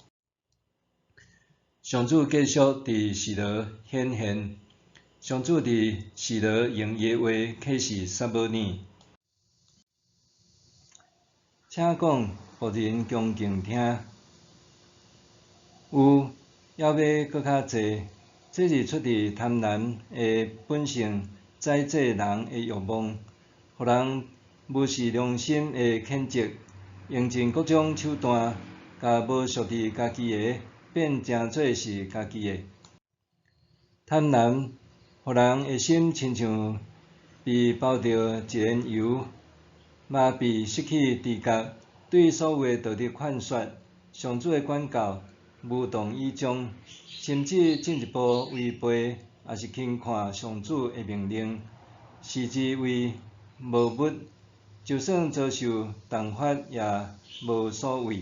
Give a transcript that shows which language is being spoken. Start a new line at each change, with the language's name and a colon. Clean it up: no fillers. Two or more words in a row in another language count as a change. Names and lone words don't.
Min Nan Chinese: 上主继续伫示罗显现，上主伫示罗用伊的话启示撒母耳。请讲，互人恭敬听。有，还要搁较济。这是出自贪婪的本性，宰制人的欲望，互人无视良心的谴责，用尽各种手段，甲无属于家己的变成做是家己的。贪婪，互人的心亲像被包着一层油，麻痹失去知觉，对所有的道德劝说、上主的管教无动于衷，甚至进一步违背，也是轻看上主的命令，视之为无物，就算遭受重罚也无所谓。